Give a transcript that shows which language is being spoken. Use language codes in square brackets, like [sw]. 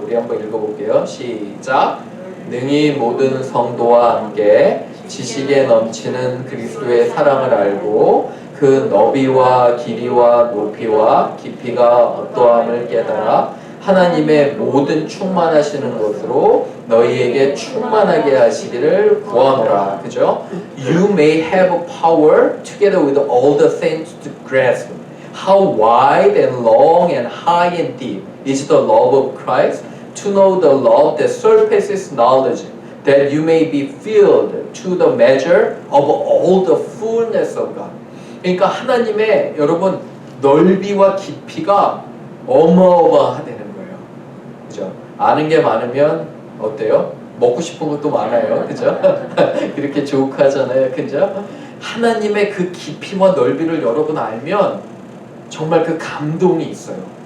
[ko] 우리 한번 읽어볼게요. 시작. 능히 모든 성도와 함께 지식에 넘치는 그리스도의 사랑을 알고 그 너비와 길이와 높이와 깊이가 어떠함을 깨달아 하나님의 모든 충만하시는 것으로 너희에게 충만하게 하시기를 구하노라. 그죠? [en] You may have power together with all the saints to grasp how wide and long and high and deep is the love of Christ, to know the love that surpasses knowledge, that you may be filled to the measure of all the fullness of God. [ko] 그러니까 하나님의 여러분 넓이와 깊이가 어마어마하다는 거예요. 그죠? 아는 게 많으면 어때요? 먹고 싶은 것도 많아요. 그죠? 그렇게 조크하잖아요. 그죠? 하나님의 그 깊이와 넓이를 여러분 알면 정말 그 감동이 있어요.